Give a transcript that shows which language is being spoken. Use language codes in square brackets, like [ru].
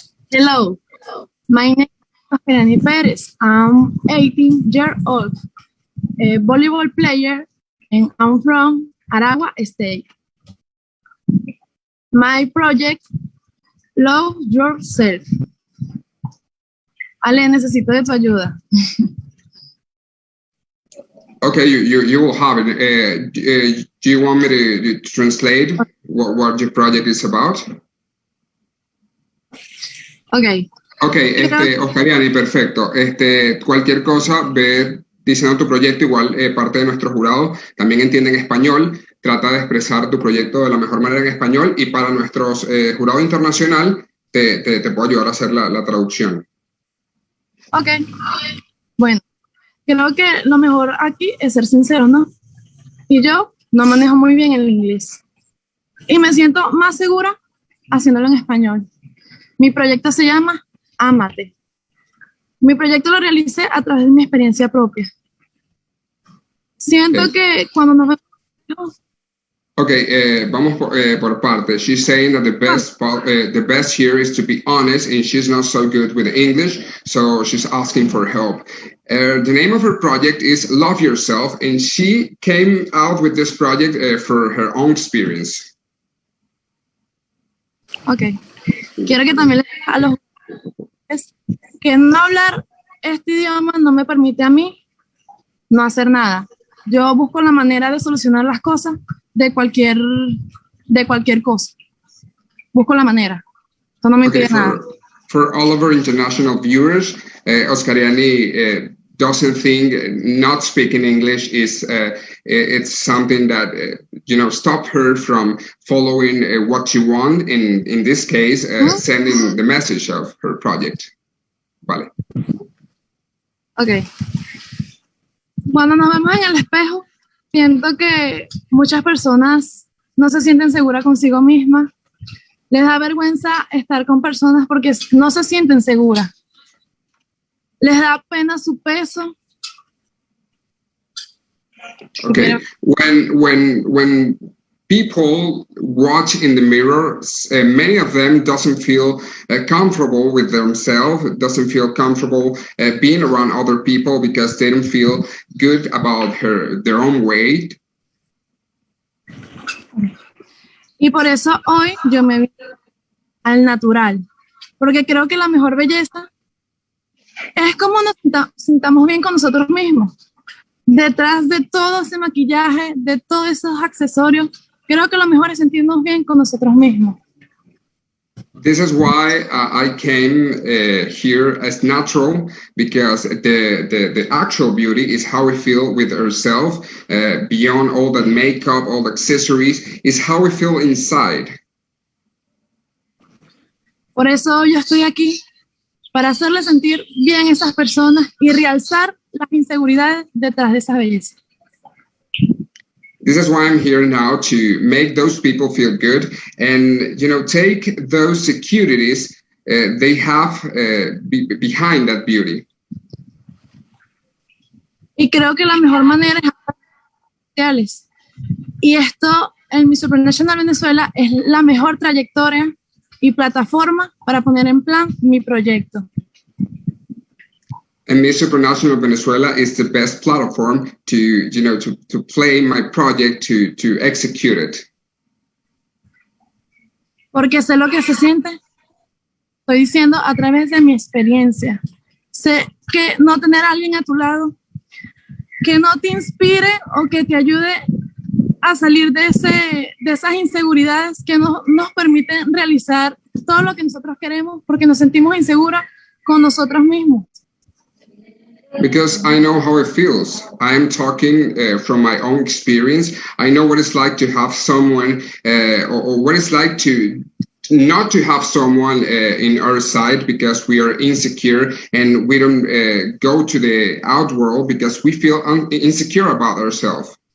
[en] Hello, my name is Oscariani Perez. I'm 18 years old, a volleyball player, and I'm from Aragua State. My project, Love Yourself. [es] Ale, necesito de tu ayuda. [en] Okay, you will have it. Do you want me to translate what your project is about? Okay. Okay, Oscariani, [es] perfecto. Cualquier cosa, ve diciendo tu proyecto, igual parte de nuestro jurado también entiende en español, trata de expresar tu proyecto de la mejor manera en español y para nuestros jurado internacional te puedo ayudar a hacer la traducción. Ok, bueno, creo que lo mejor aquí es ser sincero, ¿no? Y yo no manejo muy bien el inglés y me siento más segura haciéndolo en español. Mi proyecto se llama Ámate. Mi proyecto lo realicé a través de mi experiencia propia. Siento que cuando nos vemos... Okay, vamos por parte. [en] She's saying that the best here is to be honest, and she's not so good with English, so she's asking for help. The name of her project is Love Yourself, and she came out with this project for her own experience. Okay. [es] Quiero que también les diga a los que no hablar este idioma no me permite a mí no hacer nada. Yo busco la manera de solucionar las cosas de cualquier cosa. Busco la manera. Esto no me impide nada. [en] For all of our international viewers, Oscariani doesn't think not speaking English is it's something that stop her from following what she want. In this case, sending the message of her project. [es] Vale. [en] Ok. [es] Cuando nos vemos en el espejo, siento que muchas personas no se sienten seguras consigo mismas. Les da vergüenza estar con personas porque no se sienten seguras. Les da pena su peso. [en] Okay. When people watch in the mirror, many of them doesn't feel comfortable with themselves, doesn't feel comfortable being around other people because they don't feel good about their own weight. [es] Y por eso hoy yo me vi al natural, porque creo que la mejor belleza es como nos sintamos bien con nosotros mismos. Detrás de todo ese maquillaje, de todos esos accesorios, creo que lo mejor es sentirnos bien con nosotros mismos. [en] This is why I came here as natural, because the actual beauty is how we feel with ourselves, beyond all that makeup, all the accessories, is how we feel inside. [es] Por eso yo estoy aquí, para hacerle sentir bien a esas personas y realzar las inseguridades detrás de esa belleza. [en] This is why I'm here now, to make those people feel good and, take those securities they have behind that beauty. [es] Y creo que la mejor manera es hacer sociales. Y esto en Miss Supranational Venezuela es la mejor trayectoria y plataforma para poner en plan mi proyecto. [en] And Miss Supranational Venezuela is the best platform to play my project, to execute it. [es] Porque sé lo que se siente. Estoy diciendo a través de mi experiencia. Sé que no tener a alguien a tu lado que no te inspire o que te ayude a salir de esas inseguridades que no nos permiten realizar todo lo que nosotros queremos porque nos sentimos inseguras con nosotros mismos. [en] Because I know how it feels. I'm talking from my own experience. I know what it's like to have someone, or what it's like to not to have someone in our side because we are insecure and we don't go to the outworld because we feel insecure about ourselves.